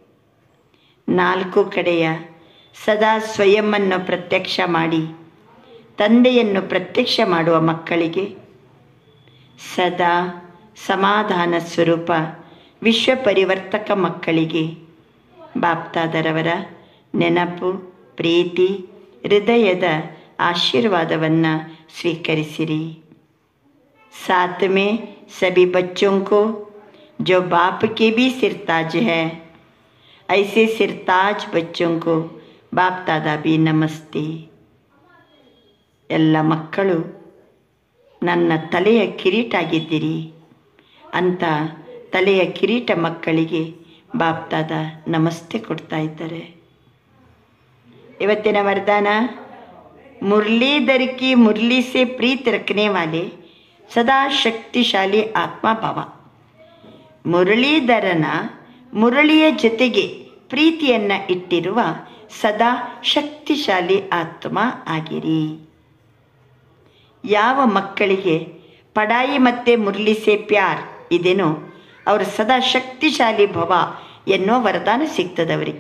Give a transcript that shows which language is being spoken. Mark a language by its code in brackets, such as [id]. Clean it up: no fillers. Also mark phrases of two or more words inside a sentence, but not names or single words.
[kn] 4 ಕಡೆಯ ಸದಾ ಸ್ವಯಂವನ್ನು ಪ್ರತ್ಯಕ್ಷ ಮಾಡಿ ತಂದೆಯನ್ನು ಪ್ರತ್ಯಕ್ಷ ಮಾಡುವ ಮಕ್ಕಳಿಗೆ, ಸದಾ ಸಮಾಧಾನ ಸ್ವರೂಪ ವಿಶ್ವ ಪರಿವರ್ತಕ ಮಕ್ಕಳಿಗೆ ಬಾಪ್ತಾದರವರ ನೆನಪು, ಪ್ರೀತಿ, ಹೃದಯದ ಆಶೀರ್ವಾದವನ್ನು ಸ್ವೀಕರಿಸಿರಿ. [hi] साथ में सभी बच्चों को जो बाप के भी सिरताज है, ऐसे सिरताज बच्चों को बाप दादा भी नमस्ते. [kn] ಎಲ್ಲ ಮಕ್ಕಳು ನನ್ನ ತಲೆಯ ಕಿರೀಟ ಆಗಿದ್ದೀರಿ ಅಂತ ತಲೆಯ ಕಿರೀಟ ಮಕ್ಕಳಿಗೆ ಬಾಪ್ ದಾದಾ ನಮಸ್ತೆ ಕೊಡ್ತಾ ಇದ್ದಾರೆ. ಇವತ್ತಿನ ವರದಾನ, [hi] मुरलीधर की मुरली से प्रीत रखने वाले सदा शक्तिशाली आत्मभाव. [kn] ಮುರಳೀಧರನ ಮುರಳಿಯ ಜೊತೆಗೆ ಪ್ರೀತಿಯನ್ನು ಇಟ್ಟಿರುವ ಸದಾ ಶಕ್ತಿಶಾಲಿ ಆತ್ಮ ಆಗಿರಿ. ಯಾವ ಮಕ್ಕಳಿಗೆ ಪಡಾಯಿ ಮತ್ತು [hi] मुरली से प्यार [kn] ಇದೇನೋ ಅವರು ಸದಾ ಶಕ್ತಿಶಾಲಿ ಭವ ಎನ್ನೋ ವರದಾನ ಸಿಗ್ತದವರಿಗೆ.